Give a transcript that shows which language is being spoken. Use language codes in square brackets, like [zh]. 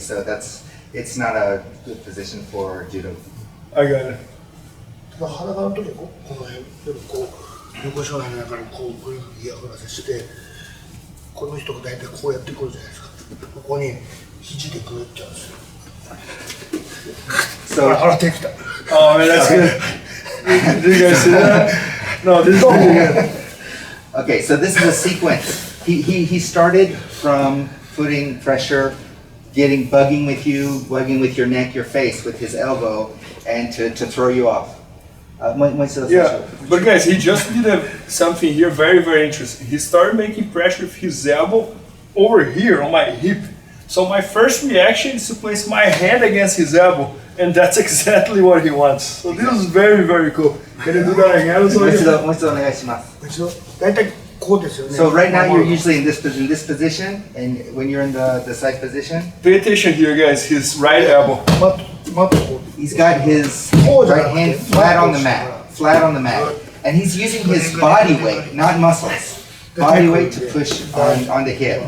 [en] So it's not a good position for judo. I got it. [ja] ただ裸の時はこの辺でもこう横正面だからこういうふうに嫌がらせしてこの人が大体こうやってくるじゃないですかここに肘でグーってやるんですよ [en] So [ja] ほら手きた [en] Oh man, that's good. Did you guys see that? No, this is pretty good. okay, so this is a sequence. He started from putting pressure, bugging with your neck, your face with his elbow, and to throw you off. Yeah, but guys, he just did something here very, very interesting. He started making pressure with his elbow over here on my hip. So my first reaction is to place my hand against his elbow, and that's exactly what he wants. So this is very, very cool. Can you do that again? [ja] もう一度お願いします。一応大体こうですよね [en] So right now you're usually in this position, and when you're in the side position, Pay attention here, guys. His right elbow. [ja] マットこう [en] he's got his right hand flat on the mat, and he's using his body weight, not muscles, body weight to push on the hip.